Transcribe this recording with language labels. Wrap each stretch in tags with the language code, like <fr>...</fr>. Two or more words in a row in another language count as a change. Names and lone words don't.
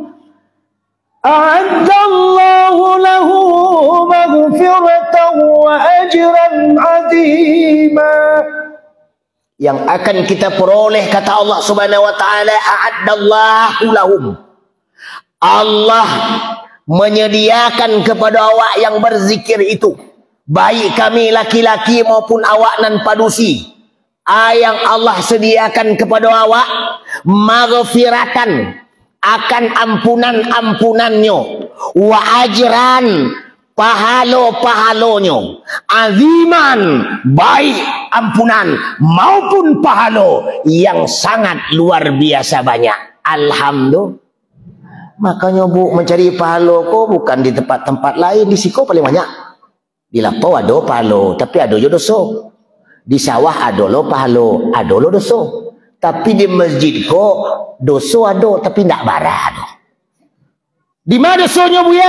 <ar>أعد الله لهم مغفرة وأجرا عظيما.</ar> <id>Yang akan kita peroleh, kata Allah</id> <ar>سبحانه وتعالى, أعد الله لهم.</ar> <id>Allah menyediakan kepada awak yang berzikir itu, baik kami laki-laki maupun awak nan padusi, yang Allah sediakan kepada awak maghfiratan, akan ampunan-ampunannya,</id> <ar>وأجرا,</ar> <id>pahalo-pahalonyo, aziman, baik ampunan maupun pahalo yang sangat luar biasa banyak. Alhamdulillah. Makanya Bu,</id> <min>mencari pahalo ko bukan di tempat-tempat lain, di siko paling banyak. Di lapau ada pahalo, tapi ada jo dosa. Di sawah ada lo pahalo, ada lo dosa. Tapi di masjid ko dosa ada, tapi ndak barah.</min> <id>Di mana dosanya buya?</id>